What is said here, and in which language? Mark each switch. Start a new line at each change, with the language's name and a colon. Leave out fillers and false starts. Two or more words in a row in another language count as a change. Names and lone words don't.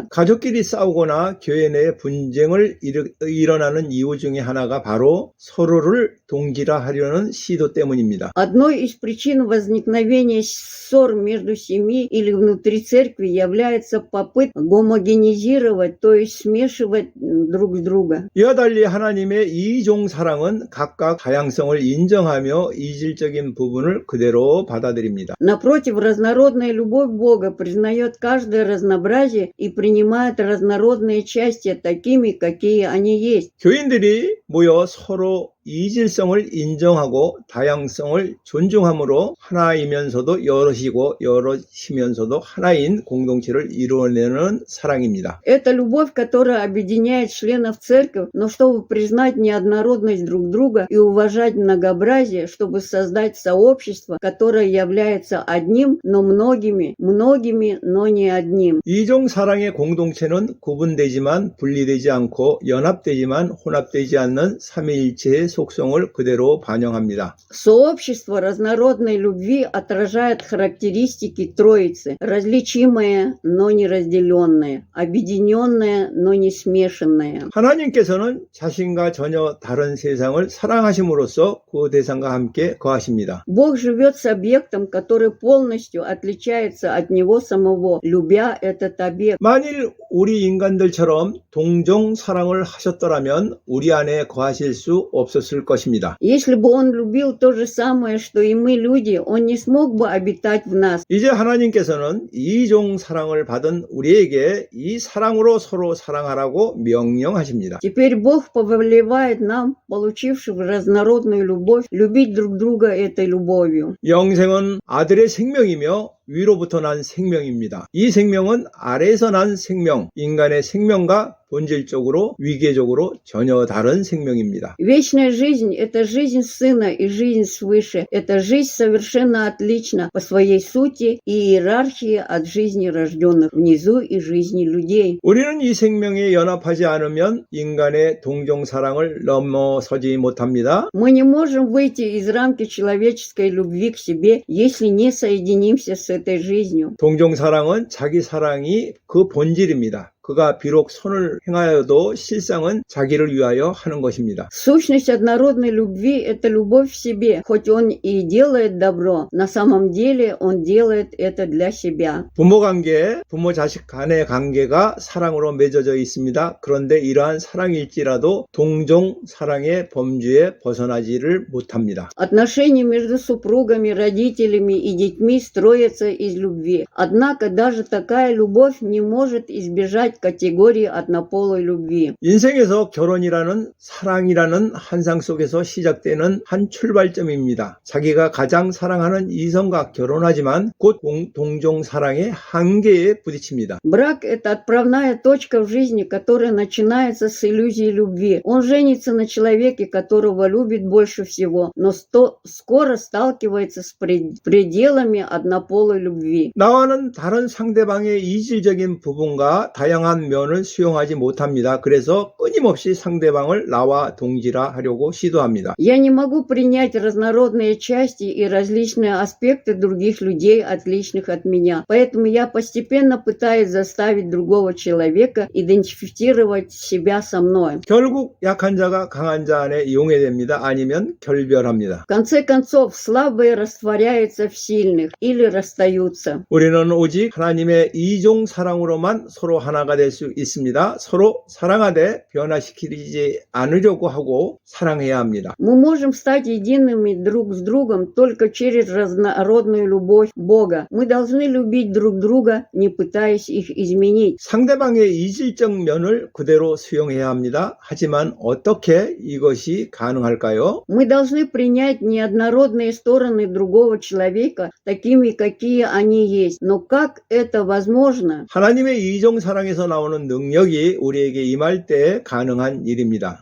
Korean: 가족끼리 싸우거나 교회 내 분쟁을 일어나는 이유 중에 하나가 바로 서로를 동질화하려는 시도 때문입니다.
Russian: Одной из причин возникновения ссор между семьей или внутри церкви является попытка гомогенизировать, то есть смешивать друг с друга.
Korean: 이와 달리 하나님의 이종 사랑은 각각 다양성을 인정하며 이질적인 부분을 그대로 받아들입니다.
Russian: Напротив, разнородная любовь Бога признает каждое разнообразие и принимает разнородные части такими, какие они есть.
Korean: 교인들이 모여 서로 이질성을 인정하고 다양성을 존중함으로 하나이면서도 여럿이고 여럿이면서도 하나인 공동체를 이루어내는 사랑입니다.
Russian: Это любовь, которая объединяет членов церкви, но чтобы признать неоднородность друг друга и уважать многообразие, чтобы создать сообщество, которое является одним, но многими, но не одним.
Korean: 이종 사랑의 공동체는 구분되지만 분리되지 않고 연합되지만 혼합되지 않는 삼위일체의 속성을 그대로 반영합니다.
Russian: Сообщество разнородной любви отражает характеристики Троицы, различимое, но не разделенное, объединенное, но не смешанное.
Korean: 하나님께서는 자신과 전혀 다른 세상을 사랑하심으로써 그 대상과 함께 거하십니다.
Russian: Бог живет с объектом, который полностью отличается от него самого, любя этот объект.
Korean: 만일 우리 인간들처럼 동종 사랑을 하셨더라면 우리 안에 거하실 수 없었을 것입니다.
Russian: Если бы он любил то же самое, что и мы, люди, он не смог бы обитать в нас.
Korean: 이제 하나님께서는 이종 사랑을 받은 우리에게 이 사랑으로 서로 사랑하라고 명령하십니다.
Russian: Теперь Бог повелевает нам, получившим разнородную любовь, любить друг друга этой любовью.
Korean: 영생은 아들의 생명이며 위로부터 난 생명입니다. 이 생명은 아래에서 난 생명, 인간의 생명과 본질적으로 위계적으로 전혀 다른 생명입니다.
Russian: Вечная жизнь – это жизнь Сына и жизнь свыше. Это жизнь совершенно отлична по своей сути и иерархии от жизни рожденных внизу и жизни людей.
Korean: 우리는 이 생명에 연합하지 않으면 인간의 동정사랑을 넘어서지 못합니다.
Russian: Мы не можем выйти из рамки человеческой любви к себе, если не соединимся с этой жизнью.
Korean: 동정사랑은 자기 사랑이 그 본질입니다. 그가 비록 선을 행하여도 실상은 자기를 위하여 하는 것입니다.
Russian: Сущность однородной любви – это любовь в себе. Хоть он и делает добро, на самом деле он делает это для себя.
Korean: 부모 관계, 부모 자식 간의 관계가 사랑으로 맺어져 있습니다. 그런데 이러한 사랑일지라도 동정 사랑의 범주에 벗어나지를 못합니다.
Russian: Отношения между супругами, родителями и детьми строятся из любви. Однако даже такая любовь не может избежать категории однополой любви.
Korean: 인생에서 결혼이라는 사랑이라는 환상 속에서 시작되는 한 출발점입니다. 자기가 가장 사랑하는 이성과 결혼하지만 곧 동정 사랑의 한계에 부딪힙니다.
Russian: Брак – это отправная точка в жизни, которая начинается с иллюзии любви. Он женится на человеке, которого любит больше всего, но скоро сталкивается с пределами однополой любви.
Korean: 나와는 다른 상대방의 이질적인 부분과 다양한 면을 수용하지 못합니다. 그래서 끊임없이 상대방을 나와 동질화하려고 시도합니다.
Russian: Я не могу принять разнородные части и различные аспекты других людей, отличных от меня. Поэтому я постепенно пытаюсь заставить другого человека идентифицировать себя со мной.
Korean: 결국 약한 자가 강한 자 안에 용해됩니다. 아니면 결별합니다.
Russian: В конце концов, слабые растворяются в сильных или расстаются.
Korean: 우리는 오직 하나님의 이종 사랑으로만 서로 하나가 될 수 있습니다. 서로 사랑하되 변화시키지 않으려고 하고 사랑해야 합니다.
Russian: Мы можем стать едиными друг с другом только через разнородную любовь Бога. Мы должны любить друг друга, не пытаясь их изменить.
Korean: 상대방의 이질적 면을 그대로 수용해야 합니다. 하지만 어떻게 이것이 가능할까요?
Russian: Мы должны принять неоднородные стороны другого человека такими, какие они есть. Но как это возможно?
Korean: 하나님의 이종 사랑에서 나오는 능력이 우리에게 임할 때 가능한 일입니다.